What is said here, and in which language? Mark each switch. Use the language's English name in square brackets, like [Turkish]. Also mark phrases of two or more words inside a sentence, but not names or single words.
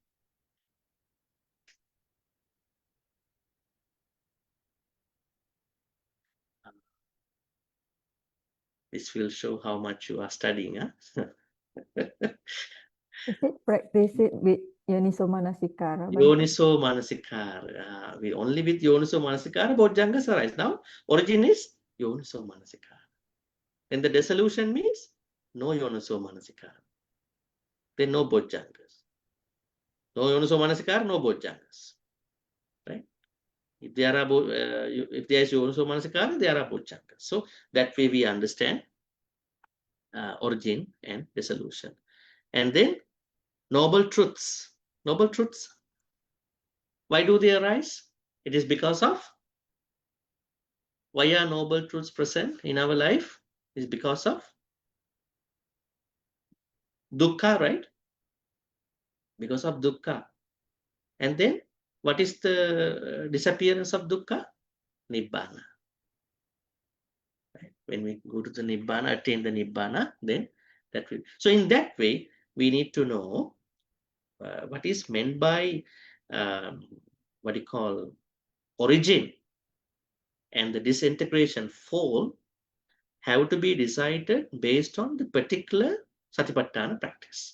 [English] This will show how much you are studying. Huh? Is it practice it with [Pali] Yoniso Manasikara? [English] Bhante? [Pali] Yoniso Manasikara. [English] We only with [Pali] Yoniso Manasikara, [English] Bojjhangas arise. Now, origin is [Pali] Yoniso Manasikara. [English] Then the dissolution means no [Pali] Yoniso Manasikara. [English] Then no Bojjhangas. No [Pali] Yoniso Manasikara, [English] no Bojjhangas. Right? If there are if there is [Pali] Yoniso Manasikara, [English] there are Bojjhangas. So that way we understand origin and dissolution. And then noble truths. Noble truths. Why do they arise? It is because of why are noble truths present in our life? Is because of dukkha, right? Because of dukkha. And then what is the disappearance of dukkha? Nibbana. Right? When we go to the Nibbana, attain the Nibbana, then that will. So in that way, we need to know what is meant by what you call origin and the disintegration fall have to be decided based on the particular Satipaṭṭhāna practice.